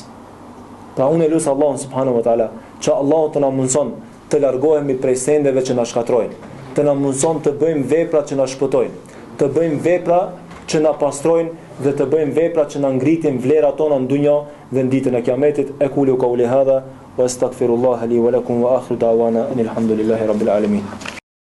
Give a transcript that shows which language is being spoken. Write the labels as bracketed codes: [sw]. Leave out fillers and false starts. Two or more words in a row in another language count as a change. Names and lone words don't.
[sq] Pra unë lutem Allahun [ar] سبحانه وتعالى [sq] që Allahu të na mundson të largohemi prej sendeve që na shkatrojnë, të na mundson të bëjmë vepra që na shpëtojnë, të bëjmë vepra që na pastrojnë dhe të bëjmë vepra që na ngritin vlerat tona në dunjë dhe në ditën e Kiametit. [ar] أقول قولي هذا وأستغفر الله لي ولكم وآخر دعوانا الحمد لله رب العالمين.